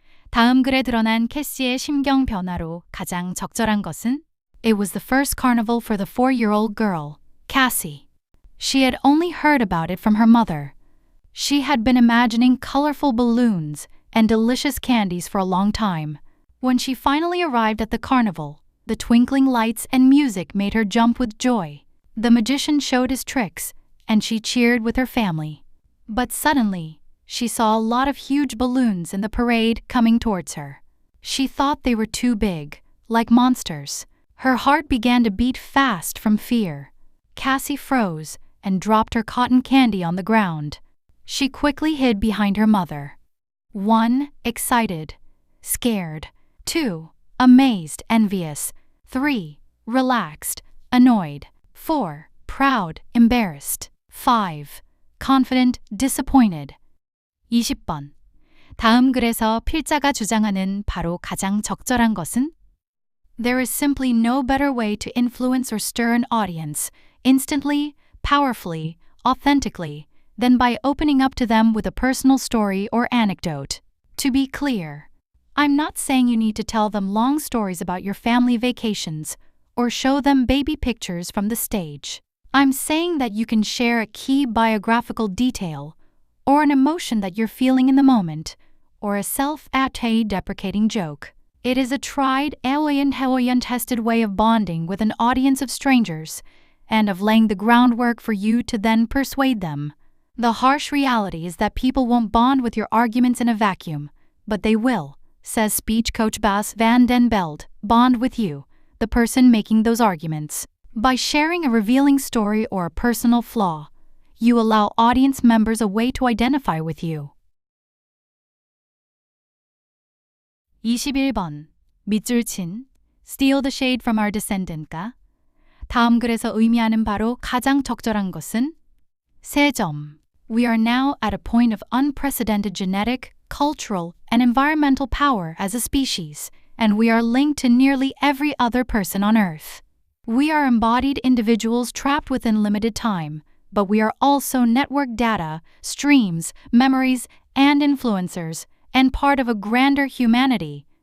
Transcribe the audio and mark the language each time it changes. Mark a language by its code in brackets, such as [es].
[ko] 다음 글에 드러난 캐시의 심경 변화로 가장 적절한 것은? [en] It was the first carnival for the 4-year-old girl, Cassie. She had only heard about it from her mother. She had been imagining colorful balloons and delicious candies for a long time. When she finally arrived at the carnival, the twinkling lights and music made her jump with joy. The magician showed his tricks, and she cheered with her family. But suddenly, she saw a lot of huge balloons in the parade coming towards her. She thought they were too big, like monsters. Her heart began to beat fast from fear. Cassie froze and dropped her cotton candy on the ground. She quickly hid behind her mother. 1. Excited, scared. 2. Amazed, envious. 3. Relaxed, annoyed. 4. Proud, embarrassed. 5. Confident, disappointed. [ko] 20번. 다음 글에서 필자가 주장하는 바로 가장 적절한 것은? [en] There is simply no better way to influence or stir an audience instantly, powerfully, authentically, than by opening up to them with a personal story or anecdote. To be clear, I'm not saying you need to tell them long stories about your family vacations or show them baby pictures from the stage. I'm saying that you can share a key biographical detail or an emotion that you're feeling in the moment, or a self-deprecating joke. It is a tried, tested way of bonding with an audience of strangers and of laying the groundwork for you to then persuade them. The harsh reality is that people won't bond with your arguments in a vacuum, but they will, says speech coach Bas van den Beld, bond with you, the person making those arguments. By sharing a revealing story or a personal flaw, you allow audience members a way to identify with you. [ko] 21번. 밑줄 친 [en] Steal the shade from our descendant [ko] 가 다음 글에서 의미하는 바로 가장 적절한 것은? 3점. [en] We are now at a point of unprecedented genetic, cultural, and environmental power as a species, and we are linked to nearly every other person on Earth. We are embodied individuals trapped within limited time, but we are also network data, streams, memories, and influencers, and part of a grander humanity.